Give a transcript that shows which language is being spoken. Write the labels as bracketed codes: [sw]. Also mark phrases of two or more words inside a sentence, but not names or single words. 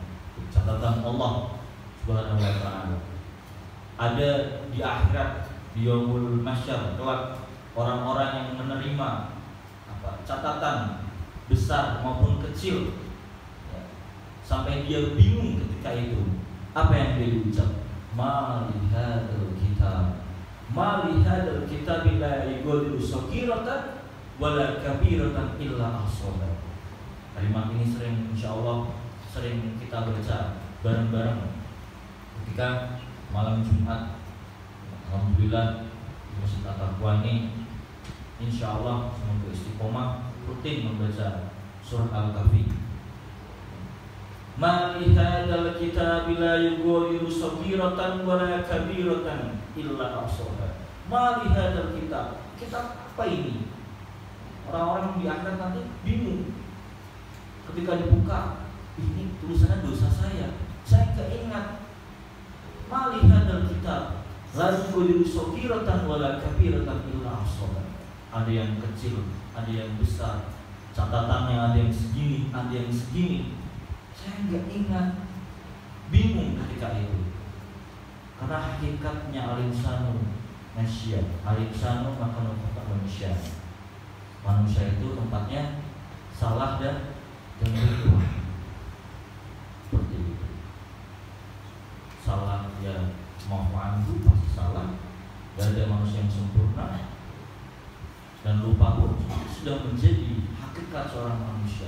[id] Catatan Allah [ar] سبحانه وتعالى. [id] Ada di akhirat, di yaumul mahsyar kelak, orang-orang yang menerima catatan besar maupun kecil, ya, sampai dia bingung ketika itu. Apa yang dia ucap? [ar] ما لهذا الكتاب ما لهذا الكتاب لا يغادر صغيرة ولا كبيرة إلا أحصاها. [id] Kalimat ini sering, insyaallah sering kita baca bareng-bareng ketika malam Jumat. Alhamdulillah di Masjid At-Taqwa ini insyaallah semoga istiqomah rutin membaca surah Al-Kahfi. [ar] ما لهذا الكتاب لا يغادر صغيرة ولا كبيرة إلا أحصاها. ما لهذا الكتاب. [id] Kitab apa ini? Orang-orang di akhirat nanti bingung ketika dibuka. Ini tulisannya dosa saya nggak ingat. [ar] ما لهذا الكتاب لا يغادر صغيرة ولا كبيرة إلا أحصاها. [id] Ada yang kecil, ada yang besar, catatannya ada yang segini, ada yang segini. Saya nggak ingat. Bingung ketika itu. Karena hakikatnya [ar] الإنسان ناس, الإنسان مكان [id] manusia. Manusia itu tempatnya salah dan berbuat. semua itu pasti salah. Gak ada manusia yang sempurna. Dan lupa pun sudah menjadi hakikat seorang manusia.